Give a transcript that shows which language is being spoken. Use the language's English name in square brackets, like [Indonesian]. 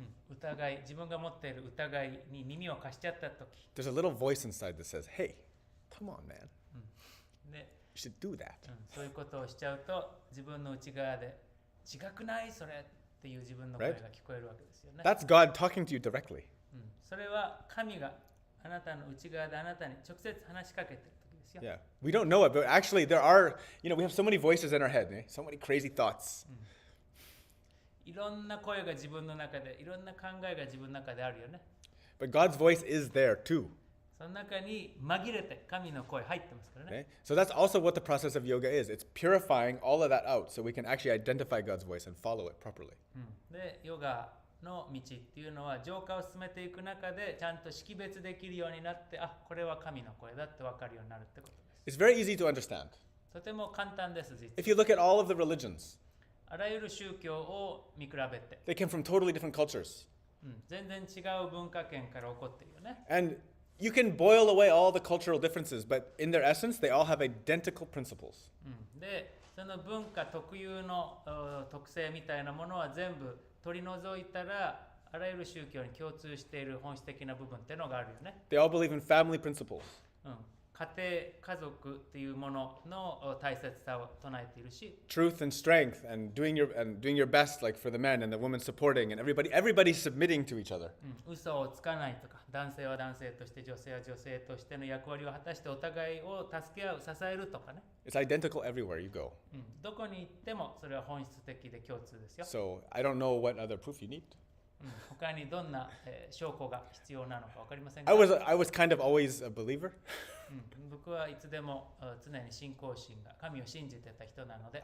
[Japanese] 疑い、自分が持っている疑いに耳を貸しちゃったとき、 [English] There's a little voice inside that says, hey, come on, man. [Japanese] で、 [English] You should do that. [Japanese] そういうことをしちゃうと、自分の内側で、違くないそれっていう自分の声が聞こえるわけですよね。 [English] That's God talking to you directly. [Japanese] それは神があなたの内側であなたに直接話しかけている時ですよ。 [English] Yeah. We don't know it, but actually there are, we have so many voices in our head, so many crazy thoughts. [Japanese] いろんな声が自分の中で、いろんな考えが自分の中であるよね。 [English] But God's voice is there too. [Japanese] その中に紛れて神の声入ってますからね。 [English] Okay? So that's also what the process of yoga is. It's purifying all of that out so we can actually identify God's voice and follow it properly. [Japanese] で、ヨガの道っていうのは浄化を進めていく中でちゃんと識別できるようになって、あ、これは神の声だって分かるようになるってことです。 [English] It's very easy to understand. [Japanese] とても簡単です、実は。 [English] If you look at all of the religions, [Japanese] あらゆる宗教を見比べて、 [English] they came from totally different cultures. [Japanese] 全然違う文化圏から起こってるよね。 [English] And you can boil away all the cultural differences, but in their essence, they all have identical principles. [Japanese] で、その文化特有の特性みたいなものは全部取り除いたら、あらゆる宗教に共通している本質的な部分っていうのがあるよね。 [English] They all believe in family principles. [Japanese] 家庭、家族っていうものの大切さを唱えているし、 [English] Truth and strength and doing your best, like for the men and the women supporting and everybody submitting to each other. [Japanese] 嘘をつかないとか、男性は男性として女性は女性としての役割を果たしてお互いを助け合う、支えるとかね。 [English] It's identical everywhere you go. [Japanese] どこに行ってもそれは本質的で共通ですよ。 [English] So I don't know what other proof you need. [Japanese] 他にどんな、証拠が必要なのか分かりませんが、 [English] I was kind of always a believer. [Japanese] 僕はいつでも常に信仰心が神を信じてた人なので、